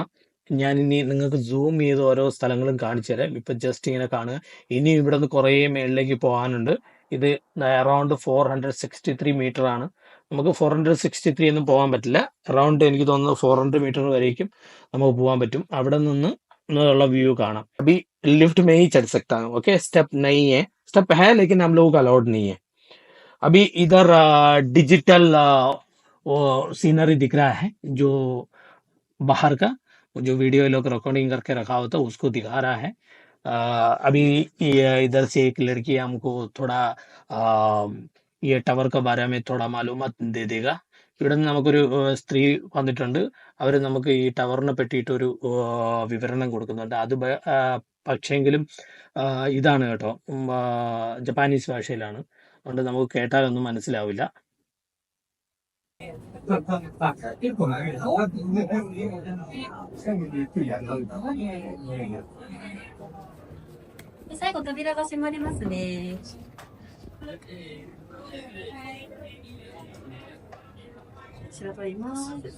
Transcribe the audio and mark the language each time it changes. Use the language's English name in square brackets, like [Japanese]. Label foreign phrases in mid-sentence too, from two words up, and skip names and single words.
[Malayalam] ഞാൻ ഇനി നിങ്ങൾക്ക് സൂം ചെയ്ത് ഓരോ സ്ഥലങ്ങളും കാണിച്ചു തരാം. ഇപ്പൊ ജസ്റ്റ് ഇങ്ങനെ കാണുക. ഇനി ഇവിടെ നിന്ന് കുറേ മേളിലേക്ക് പോകാനുണ്ട്. ഇത് അറൗണ്ട് 463 മീറ്റർ ആണ്. നമുക്ക് 463 ഒന്നും പോകാൻ പറ്റില്ല. അറൗണ്ട് എനിക്ക് തോന്നുന്നു 400 മീറ്റർ വരേക്കും നമുക്ക് പോകാൻ പറ്റും. അവിടെ നിന്ന് ഉള്ള വ്യൂ കാണാം. [Hindi] अभी लिफ्ट में ही चढ़ सकता हूँ. ओके, स्टेप नहीं है. स्टेप है लेकिन हम लोगों का अलाउड नहीं है. अभी इधर डिजिटल वो सीनरी दिख रहा है, जो बाहर का जो वीडियो लोग रिकॉर्डिंग करके रखा होता है उसको दिखा रहा है. अभी इधर से एक लड़की हमको थोड़ा ये ടവർ के बारे में थोड़ा मालूमात दे देगा. [Malayalam] ഇവിടെ നിന്ന് നമുക്കൊരു സ്ത്രീ വന്നിട്ടുണ്ട്. അവർ നമുക്ക് ഈ ടവറിനെ പറ്റിയിട്ട് ഒരു വിവരണം കൊടുക്കുന്നുണ്ട്. അത് പക്ഷേങ്കിലും ഇതാണ് കേട്ടോ, ജപ്പാനീസ് ഭാഷയിലാണ്. അതുകൊണ്ട് നമുക്ക് കേട്ടാലൊന്നും മനസ്സിലാവില്ല. [Japanese] 最後扉が閉まりますね。調べます。